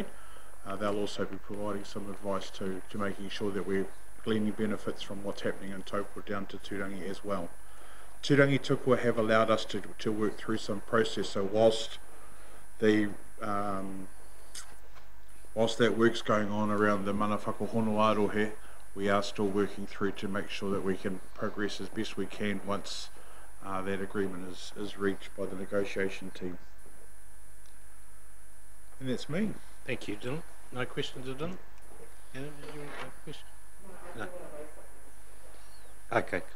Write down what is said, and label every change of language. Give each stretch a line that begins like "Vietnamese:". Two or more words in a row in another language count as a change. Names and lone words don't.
English: They'll also be providing some advice to making sure that we're gleaning benefits from what's happening in Taupo down to Turangi as well. Turangi Tukua have allowed us to work through some process. So whilst that work's going on around the
Māori: mana whakahono arohe,
English: we are still working through to make sure that we can progress as best we can once that agreement is reached by the negotiation team. And that's me. Thank you, Dylan. No questions of Dylan? Anna, did you want a question? No. Okay, cool.